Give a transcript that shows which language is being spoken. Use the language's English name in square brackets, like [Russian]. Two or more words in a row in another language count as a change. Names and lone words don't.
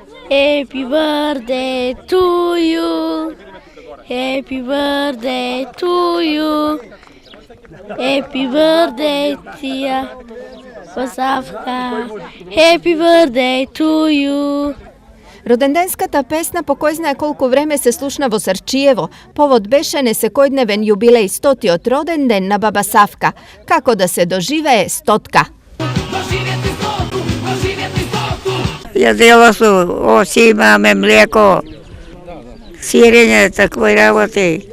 [English] Happy birthday to you. Happy birthday to you. Happy birthday, Tia Basavka. Happy birthday to you. [Macedonian] Rodendenskата песна покојзнае колку време се слушна во Срчиево. Повод беше несекојдневен јубилеј 100-тиот роден ден на баба Савка. Како да се доживее стотка. Јадела су овци, имаме млеко, сирење, такви работи.